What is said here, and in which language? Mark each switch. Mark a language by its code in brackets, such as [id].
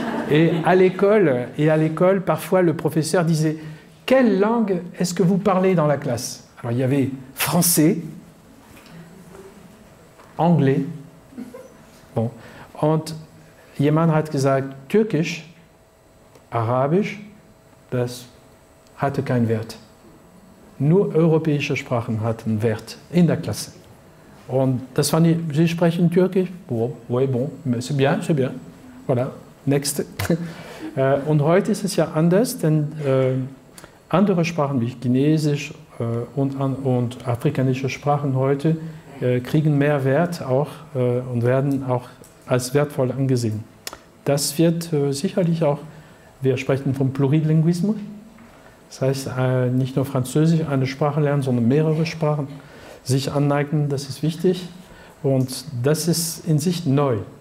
[fr] Et à l'école, parfois le professeur disait « Quelle langue est-ce que vous parlez dans la classe ?» Alors il y avait français, anglais, bon, [de] und jemand hat gesagt Türkisch, Arabisch, das hatte keinen Wert. Nur europäische Sprachen hatten Wert in der Klasse. Und das fand ich, Sie sprechen Türkisch? [fr] Oh, oui, bon, c'est bien, c'est bien. Voilà, [en] next. [de] Und heute ist es ja anders, denn andere Sprachen wie Chinesisch und afrikanische Sprachen heute kriegen mehr Wert auch und werden auch als wertvoll angesehen. Das wird sicherlich auch, wir sprechen vom Plurilinguismus, das heißt nicht nur Französisch, eine Sprache lernen, sondern mehrere Sprachen sich aneignen, das ist wichtig und das ist in sich neu.